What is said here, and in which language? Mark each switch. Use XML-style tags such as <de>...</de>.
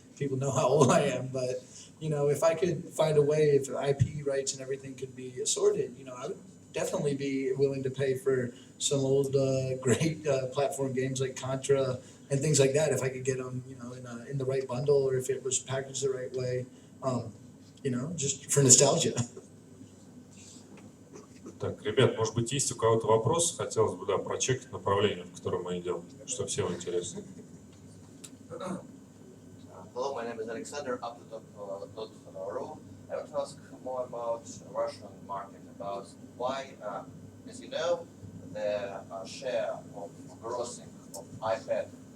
<en>People know how old I am, but if I could find a way, if IP rights and everything could be assorted, I would definitely be willing to pay for some old great platform games like Contra and things like that if I could get them, in the right bundle or if it was packaged the right way, just for nostalgia.</en> <ru>Так, ребят, может быть, есть у кого-то вопросы? Хотелось бы, прочекать направление, в котором мы идем, что всем интересно.</ru> <en>Hello, my name is Alexander, up.ru. I want to ask more about Russian market, about why, as you know, the share of grossing of iPad.</en>